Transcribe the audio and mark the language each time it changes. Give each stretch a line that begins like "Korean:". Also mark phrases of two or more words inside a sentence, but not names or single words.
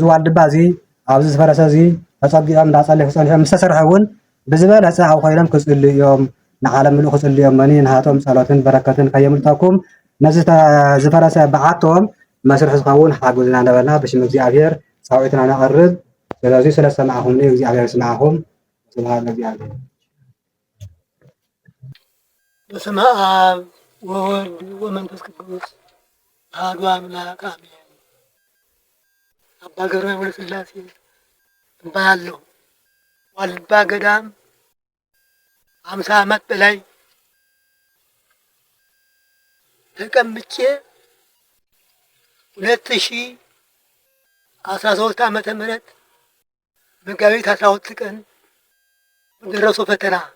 Tigrinya: ዋልድባ እዚ ኣብዚ ዝፈረሰ እዚ ተፀጊዖም እንዳፀለይኩ ፀኒሖም ምስ ተሰርሐ እውን ብዝበለፀ ኣብ ኮይኖም ክፅልዩ እዮም ንዓለም ምሉእ ክፅልዩ እዮም መኒ ንሃቶም ፀሎትን በረከትን ከየምልጠኩም ነዚ ዝፈረሰ በዓቶም መስርሒ ዝኸውን ሓግዙና እንዳበልና ብሽም እግዚኣብሔር ፃውዒትና ነቕርብ። ስለዚ ስለ ሰማዕኹም እግዚኣብሔር ይስማዓኹም።
Geez: ስብሓት ለእግዚአብሔር። በስመ አብ ወወልድ ወመንፈስ ቅዱስ አሐዱ አምላክ አሜን።
Amharic: አባ ገብረ ወልደ ሥላሴ እባላለሁ። ዋልድባ ገዳም 50 ዓመት በላይ ተቀምጬ 2013 ዓመተ ምህረት መጋቢት 12 ቀን በደረሰው ፈተና